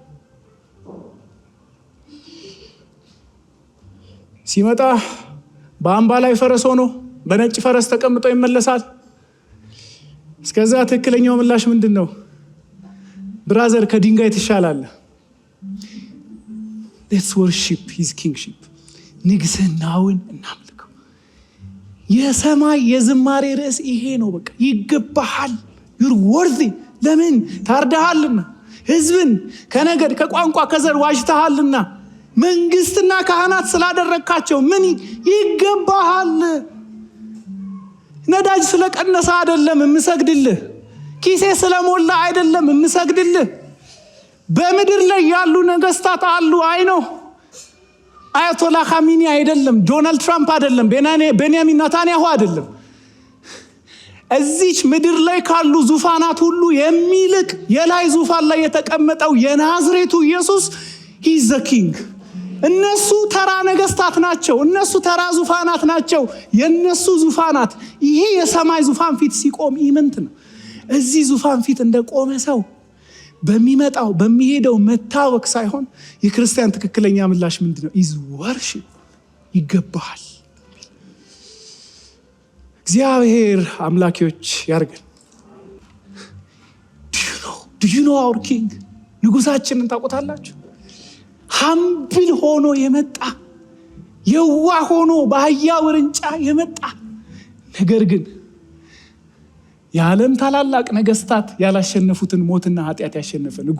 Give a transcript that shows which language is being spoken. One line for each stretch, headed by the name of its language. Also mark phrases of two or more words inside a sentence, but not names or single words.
Amharic: ሲመጣ በአምባ ላይ ፈረስ ሆኖ በነጭ ፈረስ ተቀምጦ ይመለሳል። እስከዛ ትክክለኛው ምላሽ ምንድነው? ብራዘር ከድንጋይ ትሻላለህ።
English: let's worship his kingship።
Amharic: ንግስናውን እናምልከው። የሰማይ የዝማሬ ርዕስ ይሄ ነው። በቃ ይገባሃል፣
English: you're worthy።
Amharic: ለምን? ታርደሃልና፣ ህዝብን ከነገድ ከቋንቋ ከዘር ዋጅተሃልና፣ መንግስትና ካህናት ስላደረካቸው ምን ይገባሃል። ነዳጅ ስለቀነሰ አይደለም የምሰግድልህ፣ ኪሴ ስለሞላ አይደለም የምሰግድልህ። በምድር ላይ ያሉ ነገስታት አሉ። አይኖ አያቶላ ኻሚኒ አይደለም፣ ዶናልድ ትራምፕ አይደለም፣ ቤንያሚን ኔታንያሁ አይደለም። እዚች ምድር ላይ ካሉ ዙፋናት ሁሉ የሚልቅ የላይ ዙፋን ላይ የተቀመጠው የናዝሬቱ ኢየሱስ
English: he is the king።
Amharic: እነሱ ተራ ነገስታት ናቸው፣ እነሱ ተራ ዙፋናት ናቸው። የነሱ ዙፋናት ይሄ የሰማይ ዙፋን ፊት ሲቆም ኢምንት ነው። እዚህ ዙፋን ፊት እንደቆመ ሰው በሚመጣው በሚሄደው መታወክ ሳይሆን የክርስቲያን ትክክለኛ ምላሽ ምንድነው?
English: is worship።
Amharic: ይገባሃል። እግዚአብሔር አምላኪዎች ያርገን።
English: do you know our king?
Amharic: ንጉሳችንን ታውቁታላችሁ? ሀምብል ሆኖ የመጣ የዋ ሆኖ በአህያ ውርንጫ የመጣ ነገር ግን የዓለም ታላላቅ ነገስታት ያላሸነፉትን ሞትና ኃጢአት ያሸነፈ ንጉስ